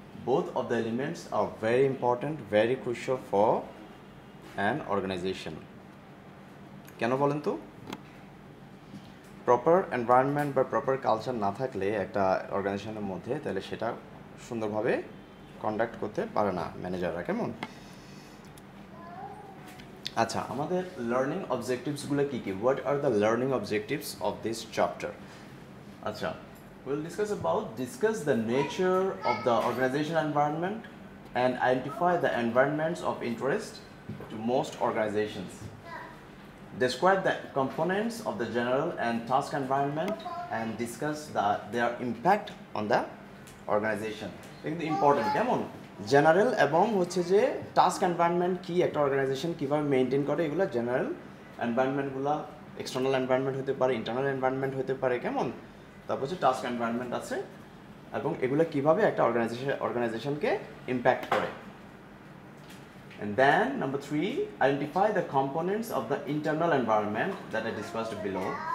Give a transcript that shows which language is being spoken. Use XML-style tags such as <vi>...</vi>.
<en>Both of the elements are very important, very crucial for an organization.</en> <bn>কেন বলেন তো? Proper environment বা proper culture না থাকলে একটা অর্গানাইজেশনের মধ্যে তাহলে সেটা সুন্দরভাবে কন্ডাক্ট করতে পারে না ম্যানেজাররা, কেমন? আচ্ছা, আমাদের learning অবজেক্টিভসগুলো key key?</bn> <en>What are the learning objectives of this chapter? আচ্ছা, we'll discuss the nature of the organizational environment and identify the environments of interest to most organizations. Describe the components of the general and task environment and discuss their impact on the organization.</en> <bn>কিন্তু important, কেমন? General এবং হচ্ছে যে task environment কি, একটা organisation কীভাবে maintain করে, এগুলো জেনারেল এনভায়রনমেন্টগুলো এক্সটার্নাল এনভায়রনমেন্ট হতে পারে, ইন্টারনাল এনভায়রনমেন্ট হতে পারে, কেমন? তারপর হচ্ছে টাস্ক এনভায়রনমেন্ট আছে এবং এগুলো কীভাবে একটা অর্গানাইজেশনকে ইম্প্যাক্ট করে।</bn> <en>And then number 3, identify the components of the internal environment that I discussed below.</en>